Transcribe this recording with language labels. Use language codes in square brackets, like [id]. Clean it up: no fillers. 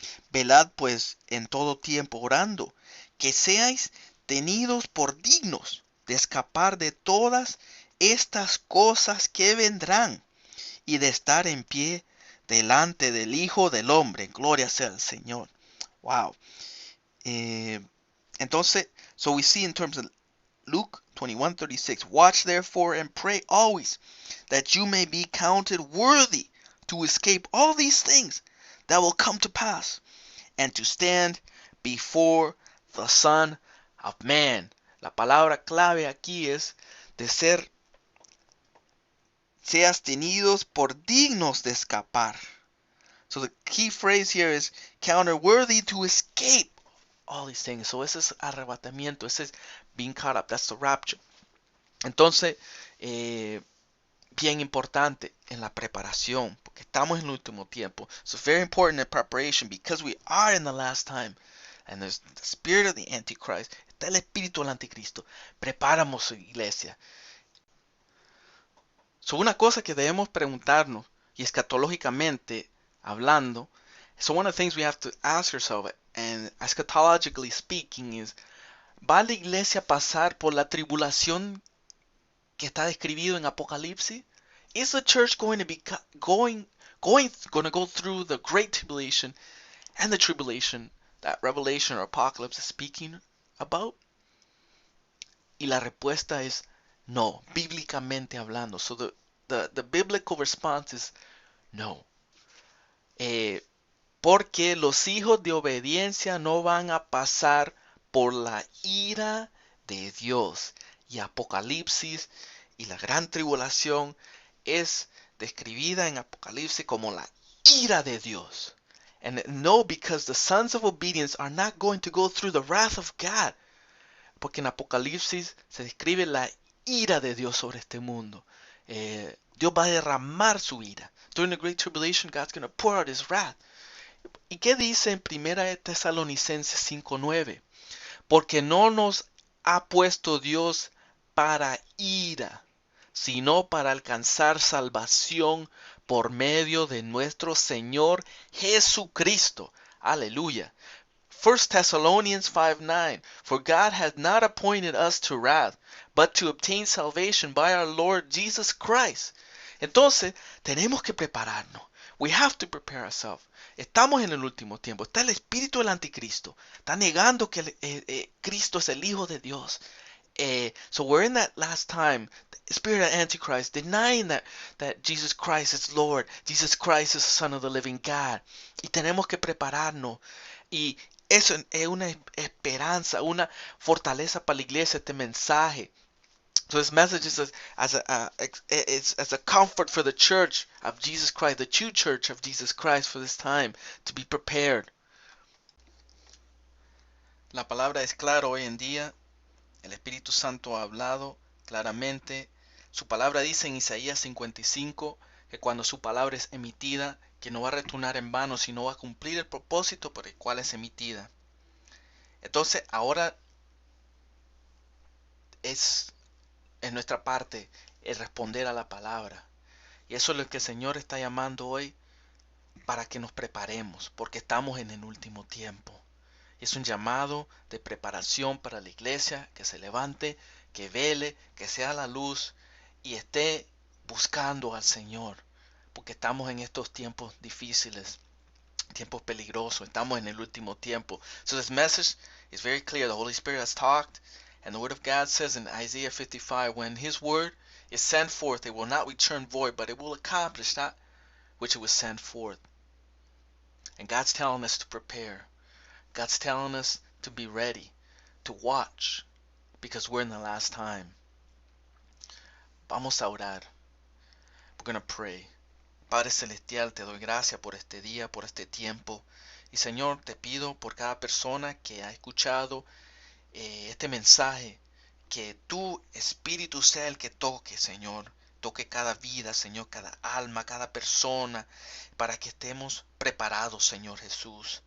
[es] Velad pues en todo tiempo orando, que seáis tenidos por dignos de escapar de todas estas cosas que vendrán y de estar en pie delante del Hijo del Hombre. Gloria sea al Señor. [en] Wow. [es] Entonces, [en] so we see in terms of Luke 21:36, watch therefore and pray always, that you may be counted worthy to escape all these things that will come to pass, and to stand before the Son of Man. [es] La palabra clave aquí es de seas tenidos por dignos de escapar. [en] So the key phrase here is counted worthy to escape all these things. So [es] ese es arrebatamiento, ese es [en] being caught up, that's the rapture. [es] Entonces, bien importante en la preparación, porque estamos en el último tiempo. [en] So very important in preparation, because we are in the last time, and there's the spirit of the Antichrist, [es] está el espíritu del anticristo. Preparamos su iglesia. So una cosa que debemos preguntarnos, y escatológicamente hablando, [en] so one of the things we have to ask ourselves, and eschatologically speaking, is, [es] ¿va la iglesia a pasar por la tribulación que está describido en Apocalipsis? [en] Is the church going to be going to go through the great tribulation and the tribulation that Revelation or Apocalypse is speaking about? [es] Y la respuesta es no, bíblicamente hablando. [en] So the biblical response is no. [es] Porque los hijos de obediencia no van a pasar por la ira de Dios. Y Apocalipsis y la gran tribulación es describida en Apocalipsis como la ira de Dios. [en] And no, because the sons of obedience are not going to go through the wrath of God. [es] Porque en Apocalipsis se describe la ira de Dios sobre este mundo. Dios va a derramar su ira. [en] During the Great Tribulation, God's going to pour out His wrath. [es] ¿Y qué dice en 1 Tesalonicenses 5:9? Porque no nos ha puesto Dios para ira, sino para alcanzar salvación por medio de nuestro Señor Jesucristo. Aleluya. [en] 1 Thessalonians 5:9. For God hath not appointed us to wrath, but to obtain salvation by our Lord Jesus Christ. [es] Entonces, tenemos que prepararnos. [en] We have to prepare ourselves. [es] Estamos en el último tiempo. Está el espíritu del anticristo. Está negando que Cristo es el Hijo de Dios. [en] So we're in that last time, the spirit of Antichrist, denying that Jesus Christ is Lord, Jesus Christ is the Son of the living God. [es] Y tenemos que prepararnos. Y eso es una esperanza, una fortaleza para la iglesia, este mensaje. [en] So this message is as a comfort for the church of Jesus Christ, the true church of Jesus Christ for this time, to be prepared. [es] La palabra es clara hoy en día. El Espíritu Santo ha hablado claramente. Su palabra dice en Isaías 55 que cuando su palabra es emitida, que no va a retornar en vano, sino va a cumplir el propósito por el cual es emitida. Entonces ahora es en nuestra parte el responder a la palabra. Y eso es lo que el Señor está llamando hoy, para que nos preparemos, porque estamos en el último tiempo. Es un llamado de preparación para la iglesia, que se levante, que vele, que sea la luz y esté buscando al Señor, porque estamos en estos tiempos difíciles, tiempos peligrosos, estamos en el último tiempo. [en] So this message is very clear. The Holy Spirit has talked, and the Word of God says in Isaiah 55, when His Word is sent forth, it will not return void, but it will accomplish that which it was sent forth. And God's telling us to prepare. God's telling us to be ready, to watch, because we're in the last time. [es] Vamos a orar. [en] We're going to pray. [es] Padre Celestial, te doy gracias por este día, por este tiempo. Y Señor, te pido por cada persona que ha escuchado este mensaje, que tu Espíritu sea el que toque, Señor. Toque cada vida, Señor, cada alma, cada persona, para que estemos preparados, Señor Jesús.